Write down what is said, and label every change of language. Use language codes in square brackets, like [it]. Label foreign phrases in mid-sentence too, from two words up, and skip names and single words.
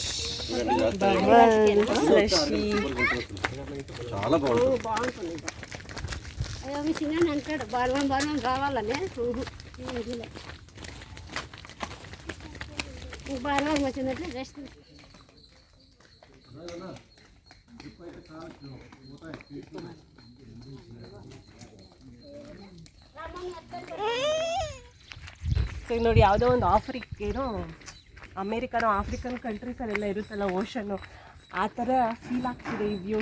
[te] చాలా బాగుంటుంది. బాగుంటుంది అయ్యో మీ చిన్న అంటాడు బలం రావాలని బలం వచ్చిందంటే రెస్ట్ [kn] ಸೊ ಈಗ ನೋಡಿ ಯಾವುದೋ ಒಂದು ಏನೋ ಅಮೇರಿಕನೋ ಆಫ್ರಿಕನ್ ಕಂಟ್ರೀಸಲ್ಲೆಲ್ಲ ಇರುತ್ತಲ್ಲ ಓಷನ್ನು ಆ ಥರ ಫೀಲ್ ಆಗ್ತಿದೆ ಈ ವ್ಯೂ.